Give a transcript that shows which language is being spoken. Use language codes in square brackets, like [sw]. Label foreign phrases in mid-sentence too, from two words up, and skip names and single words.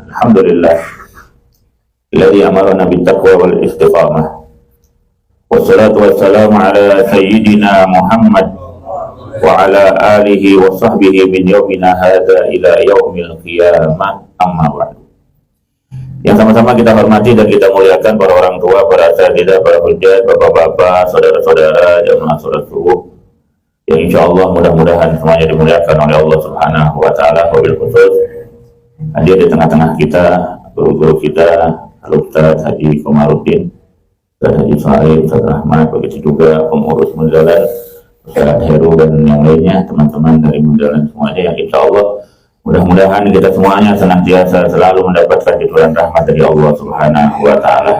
[ar] الحمد لله الذي أمرنا بالتقوى والاستقامة. والصلاة والسلام على سيدنا محمد وعلى آله وصحبه من يومنا هذا إلى يوم القيامة أما بعد. [id] Yang sama-sama kita hormati dan kita muliakan para orang tua, para asatidzah, para hujjah, bapak-bapak, saudara-saudara, jamaah salat subuh yang [ar] إن شاء الله [id] mudah-mudahan semuanya dimuliakan oleh Allah [ar] سبحانه وتعالى. وبالخصوص [id] hadir di tengah-tengah kita guru-guru kita, Al-Ustaz Haji Komaruddin, Ustaz Haji Saleh, Ustaz Rahmat, begitu juga pengurus Munzalan, Ustaz Heru dan yang lainnya, teman-teman dari Munzalan semuanya, yang [ar] إن شاء الله [id] mudah-mudahan kita semuanya senantiasa selalu mendapatkan curahan rahmat dari Allah [ar] سبحانه وتعالى.